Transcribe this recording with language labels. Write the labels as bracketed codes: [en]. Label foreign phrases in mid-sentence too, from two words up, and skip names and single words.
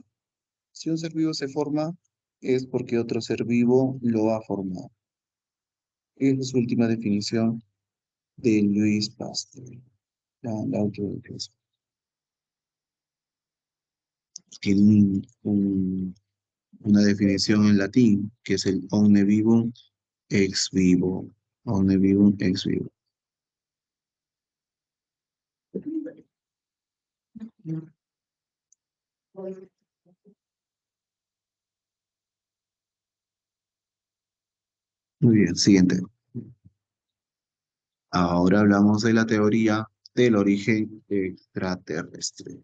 [es] Si un ser vivo se forma, es porque otro ser vivo lo ha formado. Esa es su última definición de Luis Pasteur. La última definición. Tiene una definición en latín, que es el [la] omne vivum ex vivo. Omne vivum ex vivo. [es] Muy bien, siguiente. Ahora hablamos de la teoría del origen extraterrestre.